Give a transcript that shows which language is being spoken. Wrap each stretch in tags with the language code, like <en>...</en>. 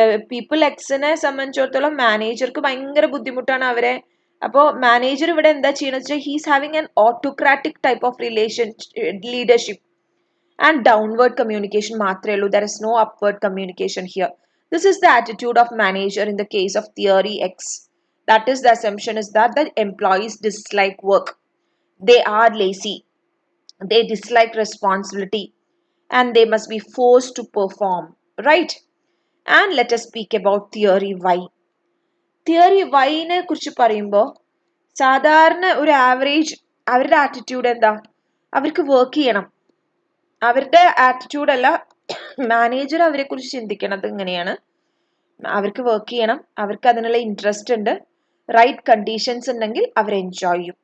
<ml>People എക്സിനെ സംബന്ധിച്ചിടത്തോളം മാനേജർക്ക് ഭയങ്കര ബുദ്ധിമുട്ടാണ് അവരെ. അപ്പോൾ മാനേജർ ഇവിടെ എന്താ ചെയ്യണമെന്ന് വെച്ചാൽ</ml> <en>He's having an autocratic type of leadership and downward communication മാത്രമേ ഉള്ളൂ. There is no upward communication here. This is the attitude of manager in the case of theory X. That is, the assumption is that the employees dislike work. They are lazy. They dislike responsibility. And they must be forced to perform. Right? And let us speak about theory Y.</en> <ml>Theory Y നെ കുറിച്ച് പറയുമ്പോൾ സാധാരണ ഒരു average അവരുടെ attitude എന്താ? അവർക്ക് work ചെയ്യണം. അവരുടെ ആറ്റിറ്റ്യൂഡ് അല്ല, മാനേജർ അവരെ കുറിച്ച് ചിന്തിക്കണത് ഇങ്ങനെയാണ്. അവർക്ക് വർക്ക് ചെയ്യണം, അവർക്ക് അതിനുള്ള ഇൻട്രസ്റ്റ് ഉണ്ട്, റൈറ്റ് കണ്ടീഷൻസ് ഉണ്ടെങ്കിൽ അവർ എൻജോയ് ചെയ്യും.</ml>